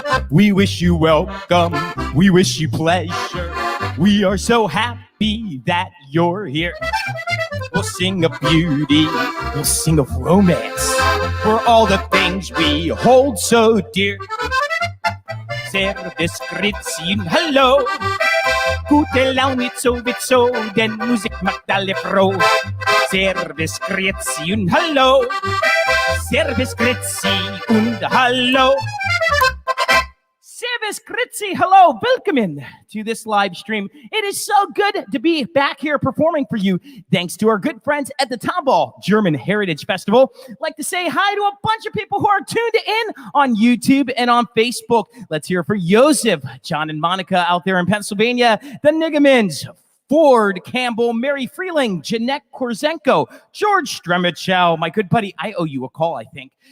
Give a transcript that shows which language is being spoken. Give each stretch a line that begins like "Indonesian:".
English: We wish you welcome, we wish you pleasure. We are so happy that you're here. We'll sing of beauty, we'll sing of romance, for all the things we hold so dear.
German: Servus, Grüezi und hallo. Gute Laune sowieso, denn Musik macht alle froh. Servus, Grüezi und hallo. Servus, Grüezi und hallo.
English: Servus, Grüezi, hello, welcome to this live stream. It is so good to be back here performing for you, thanks to our good friends at the Tomball German Heritage Festival. I'd like to say hi to a bunch of people who are tuned in on YouTube and on Facebook. Let's hear for Joseph, John and Monica out there in Pennsylvania, the Nigamans, Ford Campbell, Mary Freeling, Jeanette Korzenko, George Stremichow, my good buddy, I owe you a call, I think.